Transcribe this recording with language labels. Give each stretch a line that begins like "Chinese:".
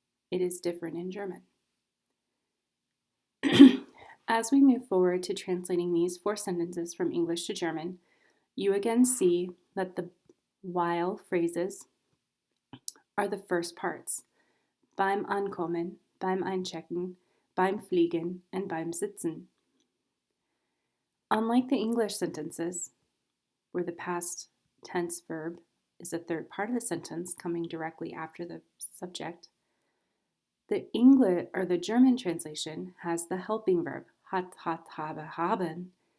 English: It is different in German. As we move forward to translating these 4 sentences from English to German, you again see that the while phrases are the first parts.
German: Beim Ankommen, beim Einchecken, beim Fliegen, and beim Sitzen.
English: Unlike the English sentences, where the past tense verb is the third part of the sentence coming directly after the subject, the German translation has the helping verb, hat, habe, haben,